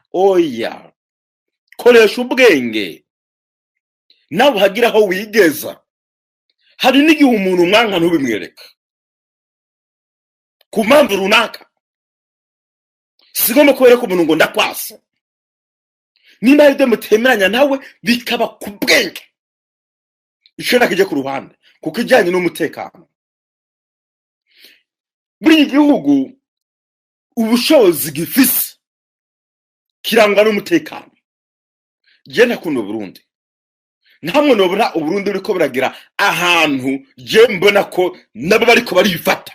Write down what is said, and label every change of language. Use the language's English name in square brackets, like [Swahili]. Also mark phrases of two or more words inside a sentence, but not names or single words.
[Kinyarwanda] Oya, koresha ubwenge nawe hagira aho wigeza. hari n'igihe umuntu umwanka ntubimwereka ku mpamvu runaka. Sigomba kubereka umuntu ngo ndakwasa. Niba ari byo mutemeranya nawe bikaba ku bwenge, icyo nakijya ku ruhande kuko ijyanye n'umutekano. [Rundi] Buri gihugu ubushobozi gifise kirangwa n'umutekano. Je nakunda Burundi, ntamwe nobura Uburundi uriko buragira ahantu je mbona ko nabo bariko barifata.